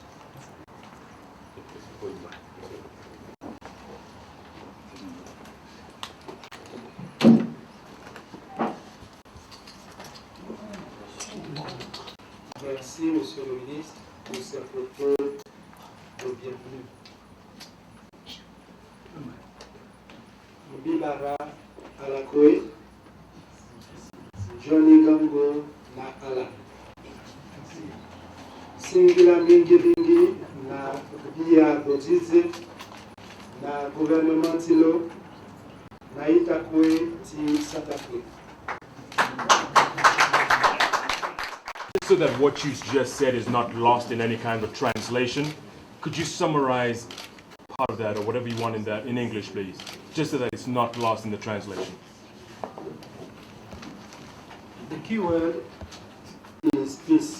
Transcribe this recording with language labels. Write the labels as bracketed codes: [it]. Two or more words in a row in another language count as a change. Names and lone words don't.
[fr] Merci, Monsieur le Ministre, pour cette propos de bienvenue. [sg] Mbibara Alakoe, Johnny Gango na Ala. Singila mingi mingi na Bia Botize, na gouvernement ti lo na itakwe ti Santa Fe. [en] So that what you just said is not lost in any kind of translation, could you summarize part of that or whatever you want in that in English, please? Just so that it's not lost in the translation. The key word is peace.